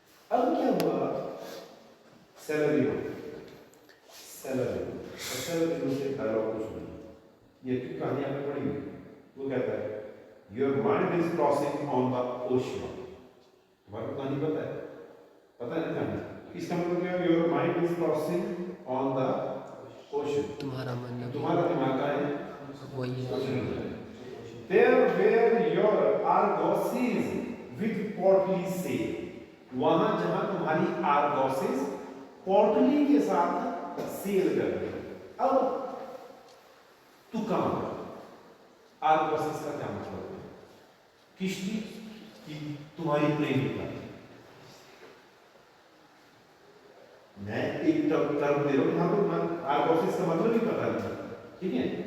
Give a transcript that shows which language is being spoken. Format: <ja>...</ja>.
<hi>अब क्या हुआ, सैलरी हो, सैलरी सैलरी से डायलॉग कुछ नहीं, ये की कहानी आपने पढ़ी हुई, वो कहता है</hi> <en>Your mind is crossing on the ocean.</en> <hi>तुम्हारे को कहानी पता है? पता है ना कहानी? इसका मतलब क्या है?</hi> <en>Your mind is crossing on the ocean.</en> <hi>तुम्हारा मन, तुम्हारा दिमाग का है वही है।</hi> <en>There where your argosies with portly sail.</en> <hi>वहाँ जहाँ तुम्हारी argosies portly के साथ sail कर रही है। अब तू कहाँ है? argosies का क्या मतलब है? किश्ती की तुम्हारी प्रेमिका, मैं एक टर्म दे रहा हूं, यहाँ पे आर्गोसिस का मतलब ही पता नहीं, ठीक है।</hi>